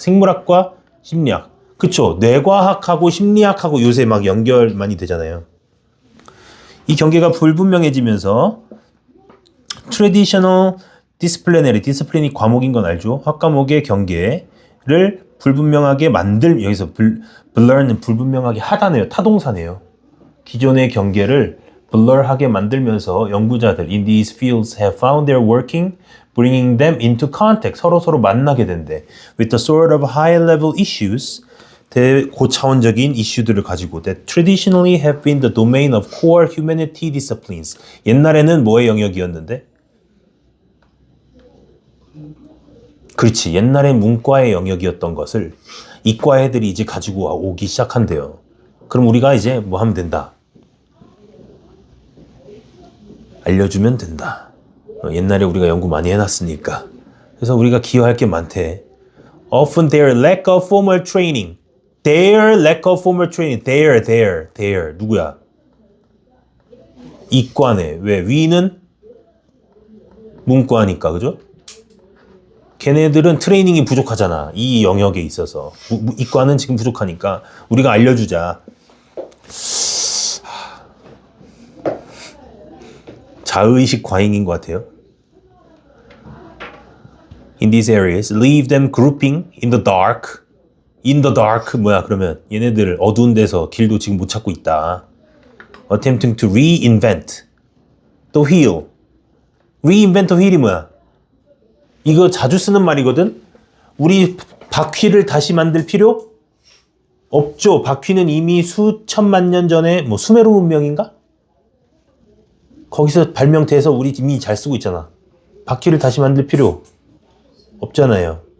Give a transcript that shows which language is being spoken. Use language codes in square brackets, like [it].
[ko] 생물학과 심리학. 그쵸? 뇌과학하고 심리학하고 요새 막 연결 많이 되잖아요. 이 경계가 불분명해지면서 [en] traditional disciplinary, [ko] 디스플린이 과목인 건 알죠? 학과목의 경계를 불분명하게 여기서 blur는 불분명하게 하다네요. 타동사네요. 기존의 경계를 blur하게 만들면서 연구자들 [en] in these fields have found their working, bringing them into contact. [ko] 서로 만나게 된대. [en] With the sort of high-level issues, [ko] 대고차원적인 이슈들을 가지고 [en] that traditionally have been the domain of core humanity disciplines. [ko] 옛날에는 뭐의 영역이었는데? 그렇지. 옛날에 문과의 영역이었던 것을 이과 애들이 이제 가지고 오기 시작한대요. 그럼 우리가 이제 뭐 하면 된다? 알려주면 된다. 옛날에 우리가 연구 많이 해놨으니까. 그래서 우리가 기여할 게 많대. [en] Often their lack of formal training. Their lack of formal training. [ko] Their. 누구야? 이과네. 왜? 위는 문과니까, 그죠? 걔네들은 트레이닝이 부족하잖아. 이 영역에 있어서. 이과는 지금 부족하니까 우리가 알려주자. 자의식 과잉인 것 같아요. [en] In these areas, leave them grouping in the dark. In the dark 뭐야? [ko] 그러면 얘네들 어두운 데서 길도 지금 못 찾고 있다. [en] Attempting to reinvent the wheel. Reinvent the wheel이 뭐야? [ko] 이거 자주 쓰는 말이거든? 우리 바퀴를 다시 만들 필요 없죠. 바퀴는 이미 수천만 년 전에 뭐 수메르 문명인가? 거기서 발명돼서 우리 이미 잘 쓰고 있잖아. 바퀴를 다시 만들 필요 없잖아요.